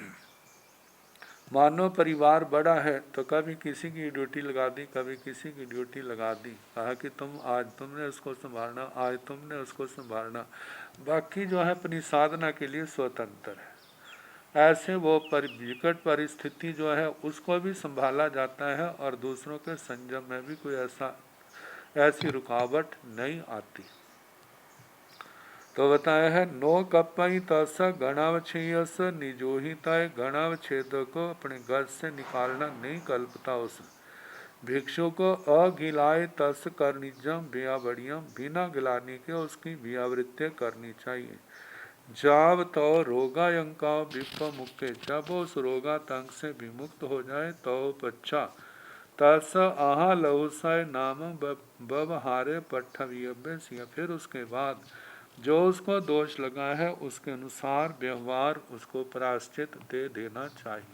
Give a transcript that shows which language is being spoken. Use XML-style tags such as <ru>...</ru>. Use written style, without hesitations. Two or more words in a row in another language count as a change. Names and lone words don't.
<hi>मानो परिवार बड़ा है तो कभी किसी की ड्यूटी लगा दी, कभी किसी की ड्यूटी लगा दी, कहा कि आज तुमने उसको संभालना, आज तुमने उसको संभालना, बाकी जो है अपनी साधना के लिए स्वतंत्र है। ऐसे वो विकट परिस्थिति जो है उसको भी संभाला जाता है और दूसरों के संयम में भी कोई ऐसी रुकावट नहीं आती। तो बताया है</hi> <pra>नो कपई तस गणावच्छेयस निजोहिताय,</pra> <hi>गणावच्छेद को अपने गर्ज से निकालना नहीं कल्पता। उस भिक्षु को</hi> <pra>अगिलाय तस करनिजम बियावड़ियम,</pra> <hi>बिना गिलाने के उसकी बियावृत्ति करनी चाहिए।</hi> <pra>जाव तो रोगायंका विपमुखे,</pra> <hi>जब उस रोगातंक से विमुक्त हो जाए तो</hi> <pra>पच्छा तस आहा लहुसय नाम बबहारे पट्ठव्य सिंह,</pra> <hi>फिर उसके बाद जो उसको दोष लगा है उसके अनुसार व्यवहार उसको प्रायश्चित दे देना चाहिए।</hi>